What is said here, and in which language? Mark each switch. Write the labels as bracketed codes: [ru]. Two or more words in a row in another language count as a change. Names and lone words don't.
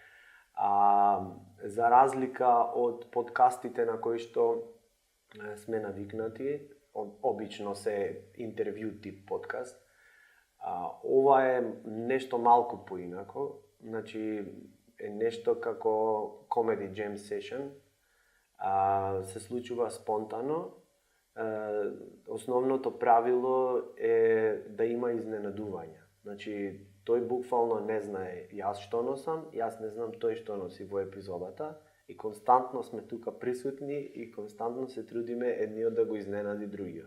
[mk] За разлика од подкастите на кои што сме навикнати, обично се интервју тип подкаст, ова е нешто малку поинако. Значи, е нешто како [en] comedy jam session, [mk] се случува спонтано. Основното правило е да има изненадувања. Значи, тој буквално не знае јас што носам, јас не знам тој што носи во епизодата и константно сме тука присутни и константно се трудиме едниот да го изненади другиот.